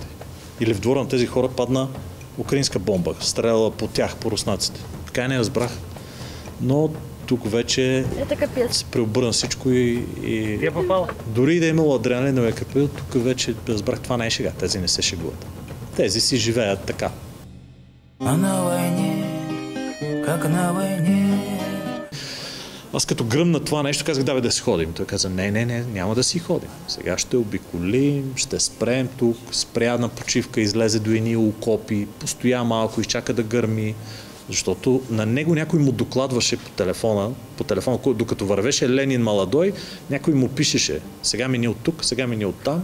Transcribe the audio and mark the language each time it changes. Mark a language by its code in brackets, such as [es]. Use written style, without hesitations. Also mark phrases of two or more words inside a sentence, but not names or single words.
[bg] Или в двора на тези хора падна украинска бомба, стреляла по тях, по руснаците. Така и не разбрах. Но тук вече се преобърна всичко и дори да е имало адреналиновия крепил, тук вече разбрах, това не е шега. Тези не се шегуват. Тези си живеят така. [ru] А на войне, как на войне. [bg] Аз като гръмна това нещо, казах, давай да си ходим. Той каза, не, няма да си ходим. Сега ще обиколим, ще спрем тук, спря на почивка, излезе до едни окопи, постоя малко, изчака да гърми. Защото на него някой му докладваше по телефона, докато вървеше [ru] Ленин Маладой, [bg] някой му пишеше, сега мини от тук, сега мини от там.